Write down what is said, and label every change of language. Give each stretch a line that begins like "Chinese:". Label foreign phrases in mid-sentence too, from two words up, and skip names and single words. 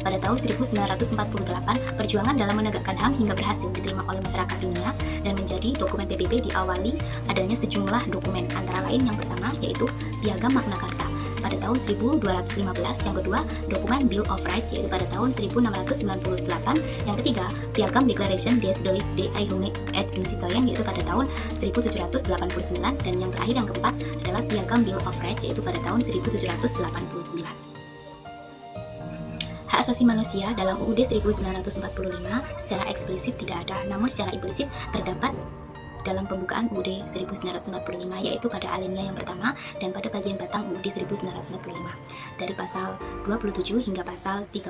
Indonesian: Pada tahun 1948, perjuangan dalam menegakkan HAM hingga berhasil diterima oleh masyarakat dunia dan menjadi dokumen PBB diawali adanya sejumlah dokumen, antara lain yang pertama yaitu Piagam Magna Carta pada tahun 1215, yang kedua dokumen Bill of Rights yaitu pada tahun 1698, yang ketiga Piagam Declaration des droits de l'homme et du citoyen yaitu pada tahun 1789, dan yang terakhir yang keempat adalah Piagam Bill of Rights yaitu pada tahun 1789. Hak asasi manusia dalam UUD 1945 secara eksplisit tidak ada, namun secara implisit terdapat dalam pembukaan UUD 1945 yaitu pada alinea yang pertama dan pada bagian batang UUD 1945 dari pasal 27 hingga pasal 31.